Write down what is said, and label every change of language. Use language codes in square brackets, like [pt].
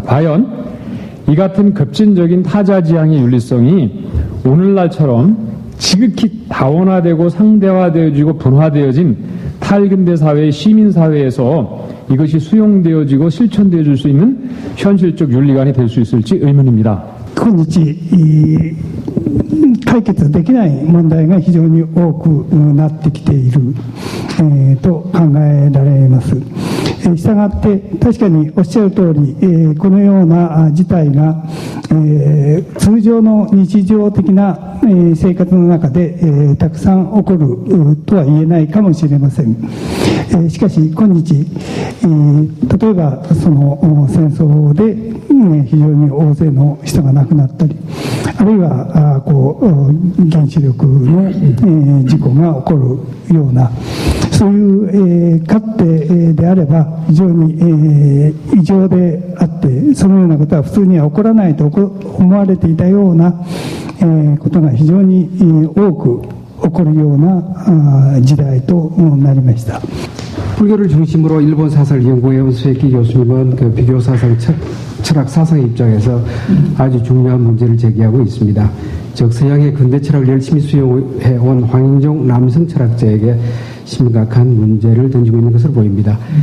[ko] 과연 이 같은 급진적인 타자지향의 윤리성이 오늘날처럼 지극히 다원화되고 상대화되어지고 분화되어진 탈근대 사회의 시민사회에서 이것이 수용되어지고 실천되어질 수 있는 현실적 윤리관이 될 수 있을지 의문입니다. [ja] 今日解決できない問題が非常に多くなってきている、と考えられます。したがって確かにおっしゃる通り、このような事態が、通常の日常的な、生活の中で、たくさん起こるとは言えないかもしれません。しかし今日、例えばその戦争で、非常に大勢の人が亡くなったり、あるいは原子力の、事故が起こるようなそういう、かつてであれば非常に、異常であってそのようなことは普通には起こらないと思われていたような、ことが非常に多く起こるような時代となりました。 [ko] 불교를 중심으로 일본 사상을 연구해온 수에키 교수님은 그 비교 사상 철학 사상의 입장에서 아주 중요한 문제를 제기하고 있습니다. 즉 서양의 근대 철학을 열심히 수용해온 황인종 남성 철학자에게 심각한 문제를 던지고 있는 것으로 보입니다.